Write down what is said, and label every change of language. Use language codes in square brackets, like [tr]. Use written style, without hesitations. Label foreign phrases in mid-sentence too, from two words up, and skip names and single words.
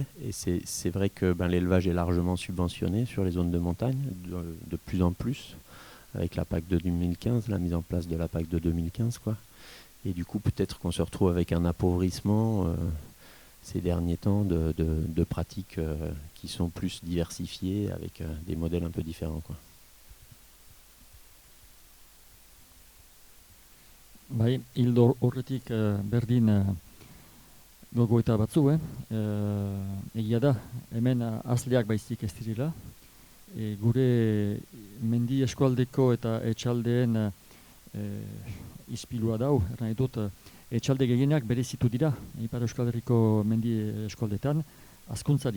[fr] Et c'est vrai que l'élevage est largement subventionné sur les zones de montagne, de plus en plus, avec la PAC de 2015, la mise en place de la PAC de 2015, quoi. Et du coup, peut-être qu'on se retrouve avec un appauvrissement ces derniers temps de pratiques qui sont plus diversifiées avec des modèles un peu différents, quoi. [eu] Bai, hildo horretik berdin gogoeta batzu, egia da, hemen azleak baizik ez direla. Gure mendi eskualdeko eta etxaldeen izpilua dau, nahi dut, etxalde gehienak berezitu dira, Ipar Euskal Herriko mendi eskualdetan, azkuntzari.